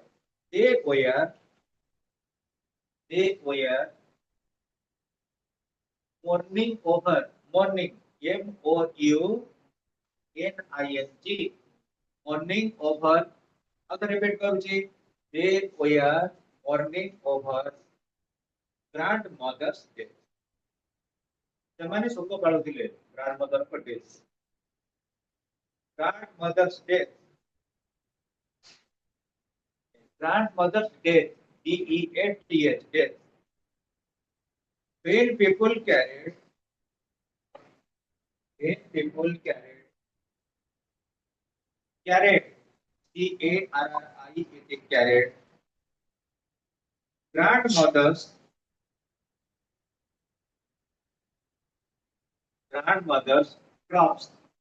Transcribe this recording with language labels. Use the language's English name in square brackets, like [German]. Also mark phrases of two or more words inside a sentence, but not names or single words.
[English] They were mourning over. Mourning. MOURNING. Mourning over. Again repeat करूँ. They were mourning over grandmother's death. [Odia] ସେମାନେ ଶୋକ ପାଳୁଥିଲେ grandmother ଙ୍କ death. [English] Grandmother's death. Grandmother's death. DEATH. Death. When people carried carried carried grandmother's crops.